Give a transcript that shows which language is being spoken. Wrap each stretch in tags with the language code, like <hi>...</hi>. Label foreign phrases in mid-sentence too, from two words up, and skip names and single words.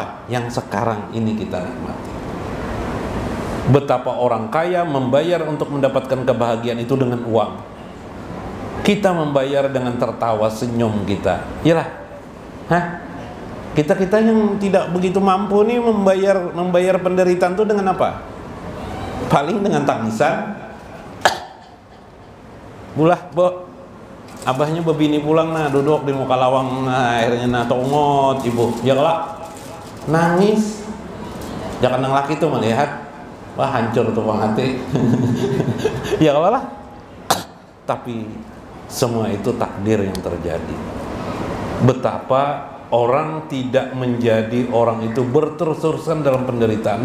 <id>Yang sekarang ini kita nikmati. Betapa orang kaya membayar untuk mendapatkan kebahagiaan itu dengan uang. Kita membayar dengan tertawa senyum kita. Iyalah. Hah? Kita yang tidak begitu mampu nih membayar penderitaan itu dengan apa? Paling dengan tangisan.</id> <bjn>Bulah, Bo. Abahnya bebini pulang nah, duduk di muka lawang, nah akhirnya nah tongot ibu, ya kelak nangis.</bjn> <id>Jangan yang laki tuh melihat, wah hancur tuh bang hati.</id> <bjn>Ya kelak lah.</bjn> <id>Tapi semua itu takdir yang terjadi. Betapa orang tidak menjadi orang itu berterus-terusan dalam penderitaan.</id>